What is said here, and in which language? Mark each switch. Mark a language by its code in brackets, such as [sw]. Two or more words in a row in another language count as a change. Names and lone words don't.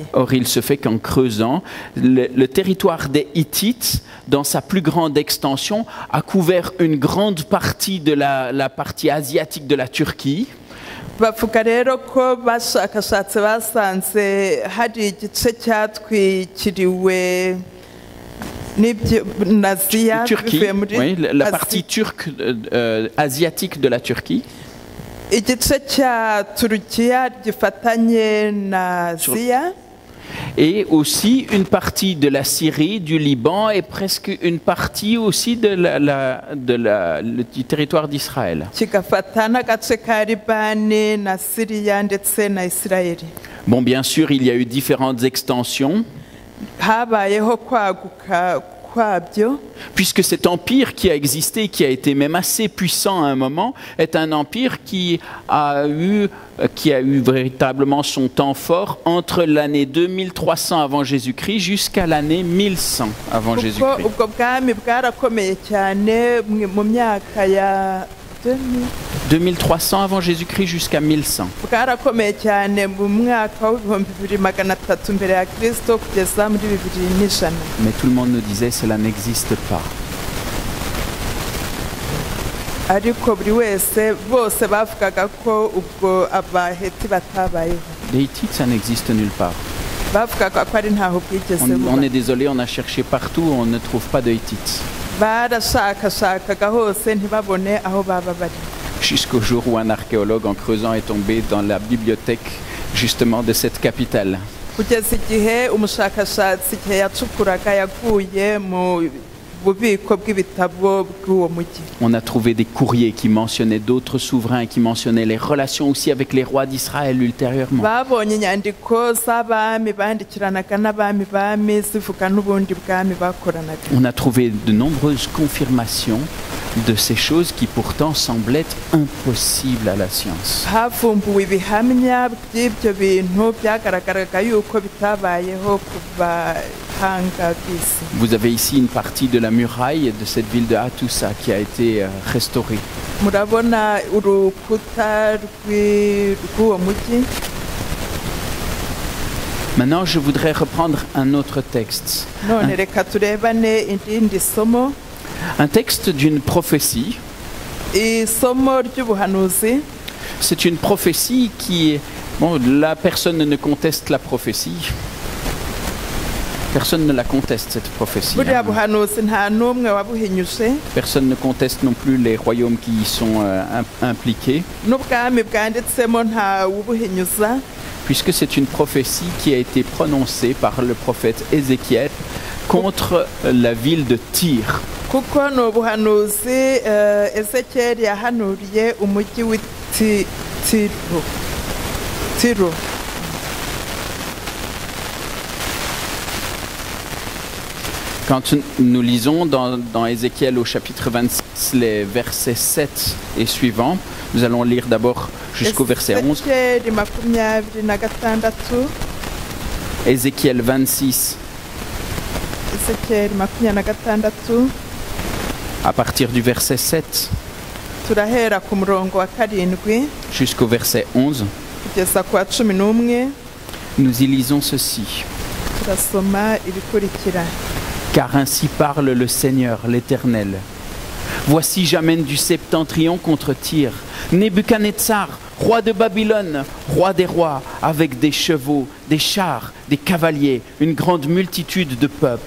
[fr] Or, il se fait qu'en creusant, le territoire des Hittites, dans sa plus grande extension, a couvert une grande partie de la partie asiatique de la Turquie. [rw] bavuga rero ko bashakashatse basanze hari igice cyatwikiriwe n'Aziya [fr] Turquie, oui, la partie turque asiatique de la Turquie. [rw] igice cya Turukiya gifatanye na Aziya. [fr] Et aussi une partie de la Syrie, du Liban et presque une partie aussi du territoire d'Israël. [rw] kigafata n'agace ka Libani na Siriya ndetse na Isirayeli. [fr] Bon, bien sûr, il y a eu différentes extensions. [rw] habayeho kwaguka kwabyo. [fr] Puisque cet empire qui a existé, qui a été même assez puissant à un moment, est un empire qui a eu véritablement son temps fort entre l'année 2300 avant Jésus-Christ jusqu'à l'année 1100 avant Jésus-Christ. [rw] ubwo bwami bwarakomeye cyane mu myaka ya [fr] 2300 avant Jésus-Christ jusqu'à 1100. [rw] bwarakomeye cyane mu mwaka w'ibihumbi 2300 mbere ya Kristo kugeza muri 2100. [fr] Mais tout le monde nous disait cela n'existe pas. [rw] ariko buri wese bose bavugaga ko ubwo abaheti batabayeho. [fr] Les Hittites, ça n'existe nulle part. [rw] bavugaga ko ari ntaho bwigeze buba. [fr] On est désolé, on a cherché partout, on ne trouve pas de Hittites. [rw] barashakashakaga hose ntibabone aho baba bari. [fr] Jusqu'au jour où un archéologue en creusant est tombé dans la bibliothèque justement de cette capitale. [rw] kugeza igihe umushakashatsi igihe yacukuraga yaguye mu bubiko bw'ibitabo bw'uwo mujyi. [fr] On a trouvé des courriers qui mentionnaient d'autres souverains, qui mentionnaient les relations aussi avec les rois d'Israël ultérieurement. [rw] babonye inyandiko z'abami bandikiranaga n'abami bami zivuga n'ubundi bwami bakoranaga. [fr] On a trouvé de nombreuses confirmations de ces choses qui pourtant semblent être impossibles à la science. [rw] havumbuwe ibihamya by'ibyo bintu byagaragaraga yuko bitabayeho ku bahanga b'isi. [fr] Vous avez ici une partie de la muraille de cette ville de Hattusa qui a été restaurée. [rw] Murabona urukuta rw'uwo mujyi. [fr] Maintenant, je voudrais reprendre un autre texte. [rw] None reka turebane irindi somo, [fr] Un texte d'une prophétie. [rw] isomo ry'ubuhanuzi. [fr] C'est une prophétie qui est... Bon, là, personne ne conteste la prophétie. Personne ne la conteste, cette prophétie. [rw] Buriya buhanuzi nta n'umwe wabuhinyuje, [fr] Personne ne conteste non plus les royaumes qui y sont impliqués, [rw] n'ubwami bwanditsemo nta wubuhinyuza, [fr] puisque c'est une prophétie qui a été prononcée par le prophète Ézéchiel contre la ville de Tyr. [rw] kuko ni ubuhanuzi Ezekiyeli yahanuriye umujyi Tiro. [fr] Quand nous lisons dans Ézéchiel au chapitre 26, les versets 7 et suivants, nous allons lire d'abord jusqu'au verset 11. [rw] Ezekiyeli 26. [fr] Ézéchiel 26, [rw] Ezekiyeli 26. [fr] à partir du verset 7 [rw] turahera ku murongo wa 7 [fr] jusqu'au verset 11, [rw] kugeza ku wa 11. [fr] nous y lisons ceci. [rw] Turasoma ibikurikira. [fr] Car ainsi parle le Seigneur, l'Éternel. Voici, j'amène du septentrion contre Tyr, Nebuchadnezzar, roi de Babylone, roi des rois, avec des chevaux, des chars, des cavaliers, une grande multitude de peuples.